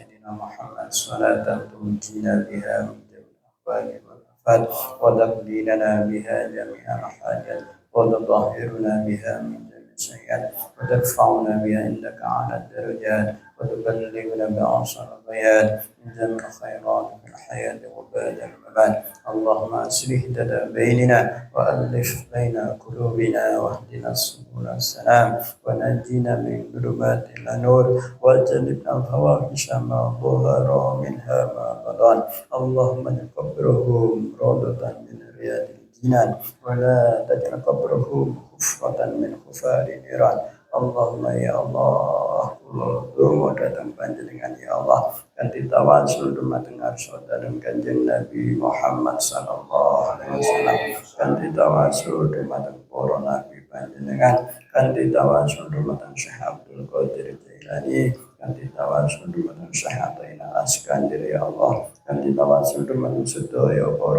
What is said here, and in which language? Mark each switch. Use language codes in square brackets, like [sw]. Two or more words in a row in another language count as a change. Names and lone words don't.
[ar] محمد صلاة تنجينا بها من جميع الأحوال والآفات وتقضي لنا بها جميع الحاجات وتطهرنا بها من جميع السيئات وترفعنا بها عندك على الدرجات وتبلغنا بأقصى الغايات من جميع الخيرات في الحياة وبعد الممات اللهم أصلح ذات بيننا وألف بين قلوبنا واهدنا سبل السلام ونجينا من ظلمات إلى نور وجنبنا الفواحش ما ظهر منها ما بطن اللهم اجعل قبرهم روضة من رياض الجنان ولا تجعل قبرهم حفرة من حفار النيران اللهم يا الله اللهم [jv] datang panjenengan [ar] يا الله [jv] kanthi tawasul dumateng arsa dalem Kanjeng Nabi Muhammad [ar] sallallahu عليه وسلم [jv] kanthi tawasul dumateng para nabi panjenengan kanthi tawasul dumateng Syekh Abdul Qadir Jailani kanthi tawasul dumateng Syekh Ataina Askandari [ar] يا الله [jv] kanthi tawasul dumateng sedaya para